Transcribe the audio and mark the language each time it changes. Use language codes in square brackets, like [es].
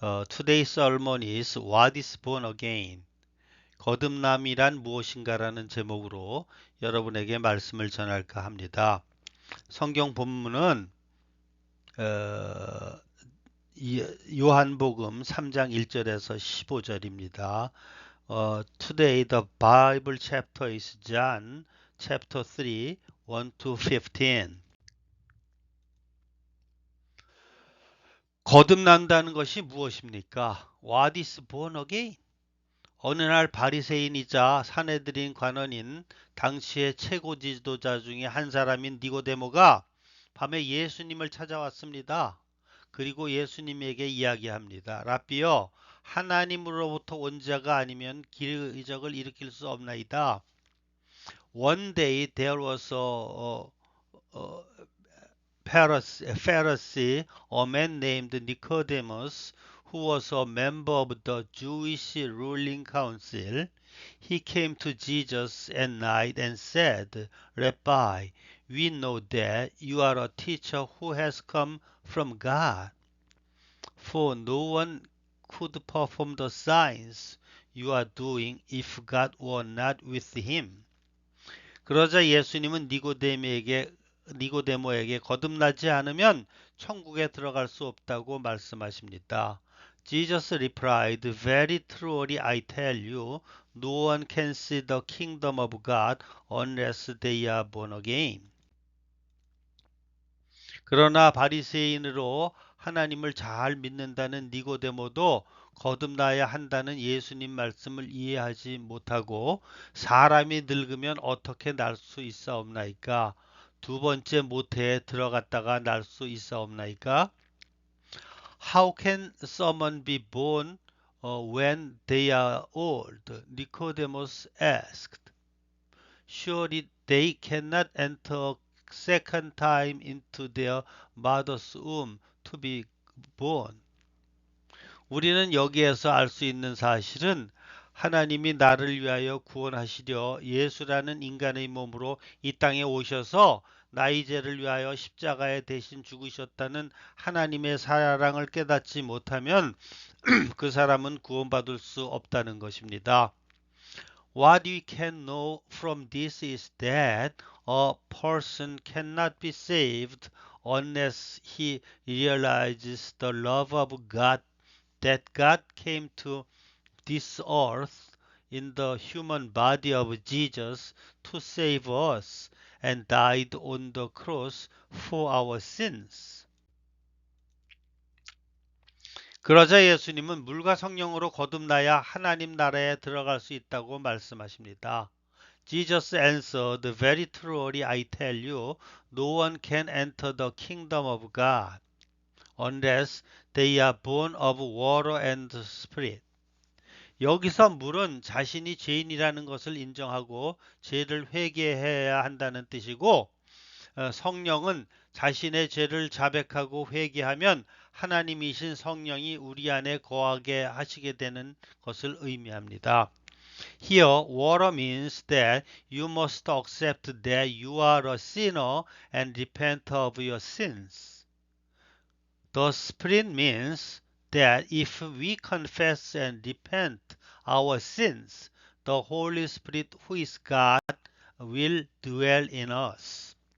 [en] Today's sermon is What is Born Again? [ko] 거듭남이란 무엇인가라는 제목으로 여러분에게 말씀을 전할까 합니다. 성경 본문은 어, 요한복음 3장 1절에서 15절입니다. [en] Today the Bible chapter is John chapter 3, 1 to 15. [ko] 거듭난다는 것이 무엇입니까? [en] What is born again? [ko] 어느 날 바리새인이자 산헤드린 관원인 당시의 최고 지도자 중에 한 사람인 니고데모가 밤에 예수님을 찾아왔습니다. 그리고 예수님에게 이야기합니다. 라비여, 하나님으로부터 온 자가 아니면 기적을 일으킬 수 없나이다. [en] One day there was a Pharisee, a man named Nicodemus, who was a member of the Jewish ruling council. He came to Jesus at night and said, Rabbi, we know that you are a teacher who has come from God, for no one could perform the signs you are doing if God were not with him. [ko] 그러자 예수님은 니고데모에게 거듭나지 않으면 천국에 들어갈 수 없다고 말씀하십니다. [en] Jesus replied, Very truly I tell you, no one can see the kingdom of God unless they are born again. [ko] 그러나 바리새인으로 하나님을 잘 믿는다는 니고데모도 거듭나야 한다는 예수님 말씀을 이해하지 못하고 사람이 늙으면 어떻게 날 수 있사옵나이까? 두 번째 모태에 들어갔다가 날 수 있사옵나이까? [en] How can someone be born when they are old? Nicodemus asked. Surely they cannot enter second time into their mother's womb to be born. [ko] 우리는 여기에서 알 수 있는 사실은 하나님이 나를 위하여 구원하시려 예수라는 인간의 몸으로 이 땅에 오셔서 나의 죄를 위하여 십자가에 대신 죽으셨다는 하나님의 사랑을 깨닫지 못하면 그 사람은 구원받을 수 없다는 것입니다. [en] What we can know from this is that a person cannot be saved unless he realizes the love of God, that God came to this earth in the human body of Jesus to save us and died on the cross for our sins. [ko] 그러자 예수님은 물과 성령으로 거듭나야 하나님 나라에 들어갈 수 있다고 말씀하십니다. [en] Jesus answered, Very truly I tell you, no one can enter the kingdom of God unless they are born of water and spirit. [ko] 여기서 물은 자신이 죄인이라는 것을 인정하고 죄를 회개해야 한다는 뜻이고 성령은 자신의 죄를 자백하고 회개하면 하나님이신 성령이 우리 안에 거하게 하시게 되는 것을 의미합니다. [en] Here, water means that you must accept that you are a sinner and repent of your sins. The Spirit means that if we confess and repent our sins, the Holy Spirit, who is God, will dwell in us.